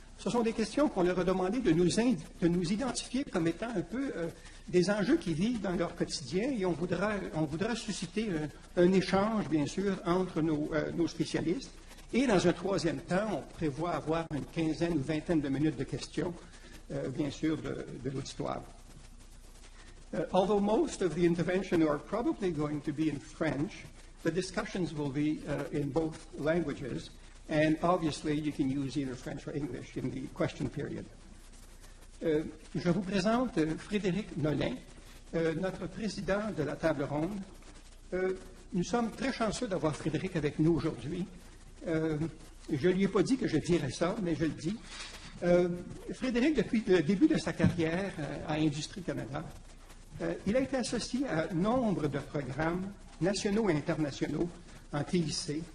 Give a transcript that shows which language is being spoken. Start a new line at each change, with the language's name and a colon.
French: Ce sont des questions qu'on leur a demandé de nous identifier comme étant un peu des enjeux qu'ils vivent dans leur quotidien et on voudra susciter un échange, bien sûr, entre nos spécialistes. Et dans un troisième temps, on prévoit avoir une quinzaine ou vingtaine de minutes de questions, bien sûr, de l'auditoire.
English: Although most of the intervention are probably going to be in French, the discussions will be in both languages, and obviously you can use either French or English in the question period.
French: Je vous présente Frédéric Nolin, notre président de la table ronde. Nous sommes très chanceux d'avoir Frédéric avec nous aujourd'hui. Je ne lui ai pas dit que je dirais ça, mais je le dis. Frédéric, depuis le début de sa carrière à Industrie Canada, il a été associé à nombre de programmes nationaux et internationaux en TIC.